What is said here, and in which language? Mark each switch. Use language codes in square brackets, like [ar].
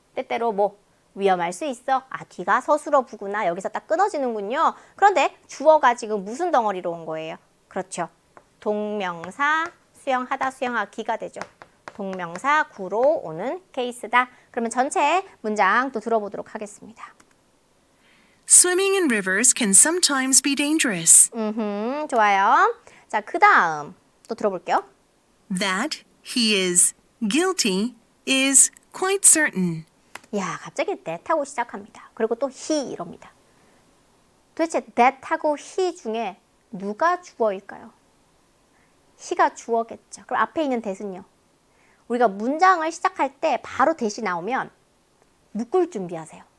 [ko] 때때로 뭐 위험할 수 있어. 뒤가 서술어 부구나. 여기서 딱 끊어지는군요. 그런데 주어가 지금 무슨 덩어리로 온 거예요? 그렇죠. 동명사 수영하다 수영하기가 되죠. 동명사 구로 오는 케이스다. 그러면 전체 문장 또 들어보도록 하겠습니다. [en] Swimming in rivers can sometimes be dangerous. [ko] 좋아요. 자, 그 다음 또 들어볼게요. [en] That he is guilty is quite certain. [ko] 야, 갑자기 that 하고 시작합니다. 그리고 또 he 이럽니다. 도대체 that 하고 he 중에 누가 주어일까요? he가 주어겠죠. 그럼 앞에 있는 that은요? 우리가 문장을 시작할 때 바로 that이 나오면 묶을 준비하세요.